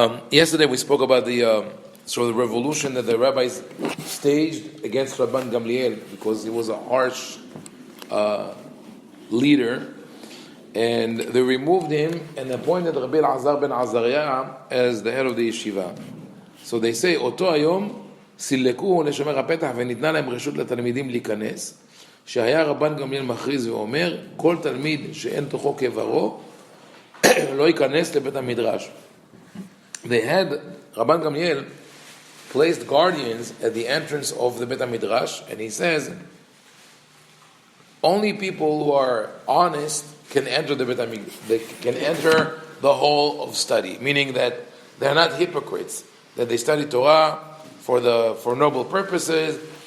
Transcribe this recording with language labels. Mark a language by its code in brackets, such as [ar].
[en] Yesterday we spoke about the revolution that the rabbis staged against Rabban Gamliel because he was a harsh leader, and they removed him and appointed Rabbi Elazar ben Azariah as the head of the yeshiva. So they say, [he] אותו היום סילקו לשומר הפתח וניתנה להם רשות לתלמידים להיכנס, שהיה רבן גמליאל מכריז ואומר, כל תלמיד שאין תוכו כברו לא ייכנס לבית המדרש. [en] They had, Rabban Gamliel placed guardians at the entrance of the Beit HaMidrash, and he says, only people who are honest can enter the Beit HaMidrash. They can enter the hall of study, meaning that they're not hypocrites, that they study Torah for noble purposes.